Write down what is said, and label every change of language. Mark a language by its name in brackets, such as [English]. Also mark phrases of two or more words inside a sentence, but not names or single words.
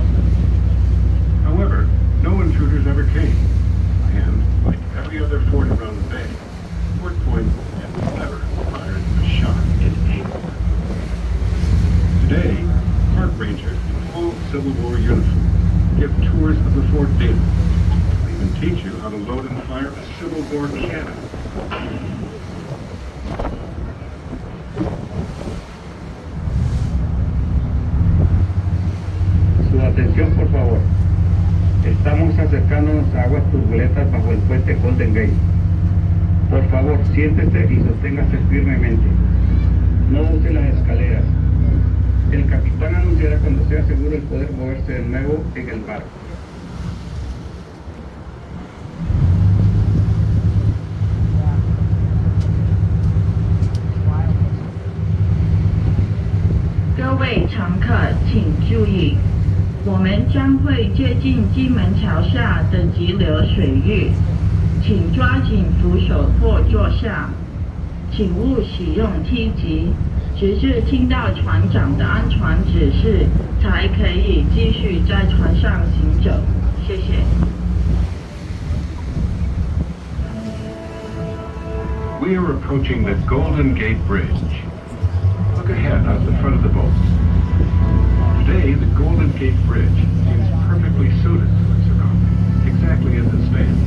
[English] However, no intruders ever came, and, like every other fort around the bay, Fort Point had never fired a shot in anger. Today, park rangers in full Civil War uniform give tours of the fort daily. They even teach you how to load and fire a Civil War cannon. [Spanish] Su atención, por favor. Estamos acercándonos a aguas turbulentas bajo el puente Golden Gate. Por favor, siéntese y sosténgase firmemente. No use las escaleras. El capitán anunciará cuando sea seguro el poder moverse de nuevo en el barco. [Chinese] 各位乘客请注意，我们将会接近金门桥下的急流水域，请抓紧扶手或坐下，请勿使用梯级，直至听到船长的安全指示，才可以继续在船上行走。谢谢。 [English] We are approaching the Golden Gate Bridge. Look ahead out the front of the boat. Today, the Golden Gate Bridge seems perfectly suited to its surroundings, exactly as it stands.